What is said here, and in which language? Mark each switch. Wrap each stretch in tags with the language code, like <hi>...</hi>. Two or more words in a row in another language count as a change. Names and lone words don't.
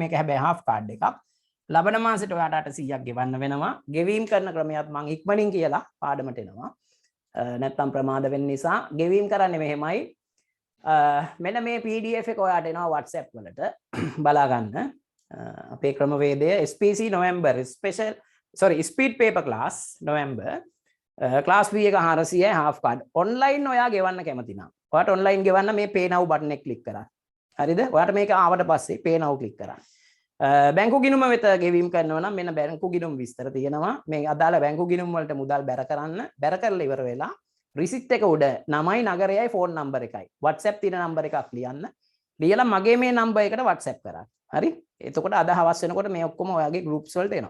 <si>මේක හැබැයි</si> <en>half card</en> <si>එකක්. ලබන මාසෙට ඔයාට 800ක් ගෙවන්න වෙනවා. ගෙවීම් කරන ක්‍රමයක් මම ඉක්මනින් කියලා පාඩමට එනවා. නැත්තම් ප්‍රමාද වෙන්න නිසා ගෙවීම් කරන්නේ මෙහෙමයි. මෙන්න මේ PDF එක ඔයාට එනවා WhatsApp වලට බලා ගන්න. අපේ ක්‍රමවේදය</si> <en>SPC November special speed paper class November class B එක 400යි half card online</en> <si>ඔයා ගෙවන්න කැමති නම් ඔයාට</si> <en>online</en> <si>ගෙවන්න මේ</si> <en>pay now button එක click</en> <si>කරන්න. හරිද? ඔයාට මේක ආවට පස්සේ</si> <en>pay now click</en> <si>කරන්න. බැංකු ගිණුම වෙත ගෙවීම් කරනවා නම් මෙන්න බැංකු ගිණුම් විස්තර තියෙනවා. මේ අදාළ බැංකු ගිණුම් වලට මුදල් බැර කරන්න. බැර කරලා ඉවර වෙලා රිසිට් එක උඩ නමයි නගරයයි</si> <en>phone number</en> <si>එකයි WhatsApp තියෙන නම්බර එකක් ලියන්න. ලියලා මගේ මේ නම්බර් එකට WhatsApp කරන්න. හරි? එතකොට අද හවස් වෙනකොට මේ ඔක්කොම ඔයාගේ groups වලට එනවා.</si>